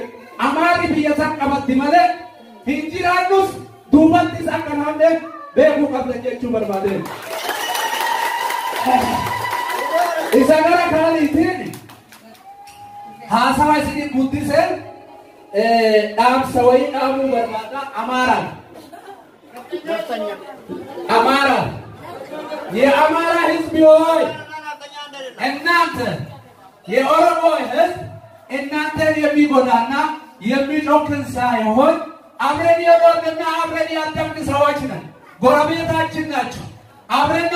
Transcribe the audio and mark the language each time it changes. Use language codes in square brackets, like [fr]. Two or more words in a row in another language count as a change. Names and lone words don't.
[om] Amaarri biyya san qabatti malee hin jiraannus duubattis akka naannee beekuu qabdan jechuu barbaadeen. Isa gara kaaniitiin haasawa isinii guddiseen dhaamsa wayii dhaamuu barbaada Amaaraan. Amara, [am] የአማራ ህዝብ ሆይ እናንተ የኦሮሞ ህዝብ እናንተን የሚጎዳና የሚጮክን ሳይሆን አብረን የኖርንና አብረን ያደግን ሰዎች ነን። ጎረቤታችን ናቸው። አብረን ነው